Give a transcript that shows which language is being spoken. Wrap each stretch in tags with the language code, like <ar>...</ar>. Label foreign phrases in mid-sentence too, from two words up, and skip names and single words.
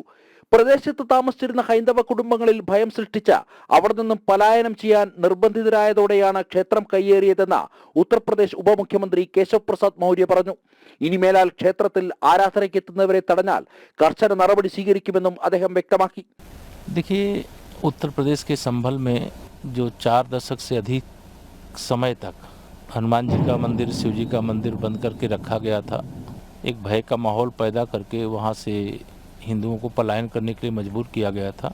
<ml>പ്രദേശത്ത് താമസിച്ചിരുന്ന ഹൈന്ദവ കുടുംബങ്ങളിൽ ഭയം സൃഷ്ടിച്ച് അവിടെ നിന്നും പലായനം ചെയ്യാൻ നിർബന്ധിതരായതോടെയാണ് ക്ഷേത്രം കയ്യേറിയതെന്ന് ഉത്തർപ്രദേശ് ഉപമുഖ്യമന്ത്രി കേശവ് പ്രസാദ് മൗര്യ പറഞ്ഞു. ഇനിമേലാൽ ക്ഷേത്രത്തിൽ ആരാധനയ്ക്കെത്തുന്നവരെ തടഞ്ഞാൽ കർശന നടപടി സ്വീകരിക്കുമെന്നും അദ്ദേഹം വ്യക്തമാക്കി.</ml> <hi>देखिए, उत्तर प्रदेश के संभल में जो 4 दशक से अधिक समय तक हनुमान जी का मंदिर, शिव जी का मंदिर बंद करके रखा गया था, एक भय का माहौल पैदा करके वहाँ से हिंदुओं को पलायन करने के लिए मजबूर किया गया था।</hi>